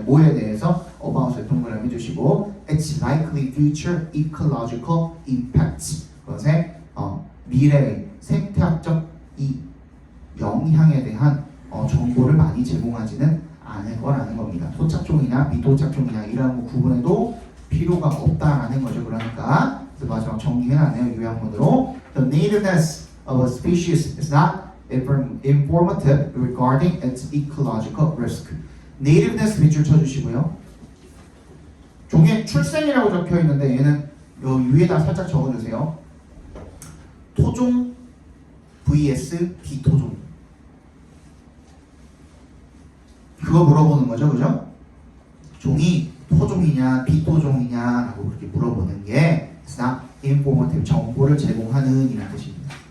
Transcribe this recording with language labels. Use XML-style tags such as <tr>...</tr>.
<ko>뭐에 대해서 about에 동그라미 주시고</ko> <en>its likely future ecological impacts</en> <ko>그것의 미래의 생태학적 이 영향에 대한 정보를 많이 제공하지는 않을 거라는 겁니다. 토착종이냐 비토착종이냐 이런 구분에도 필요가 없다라는 거죠. 그러니까 마지막 정리해놨네요. 요약문으로</ko> <en>The nativeness of a species is not informative regarding its ecological risk.</en> <ko>nativeness 밑줄 쳐주시고요. 종의 출생이라고 적혀 있는데 얘는 요 위에다 살짝 적어주세요. 토종 vs 비토종. 그거 물어보는 거죠, 그죠? 종이 토종이냐 비토종이냐라고 그렇게 물어보는 게</ko> <en>it's not informative,</en> <ko>정보를 제공하는 이라는 뜻입니다.</ko>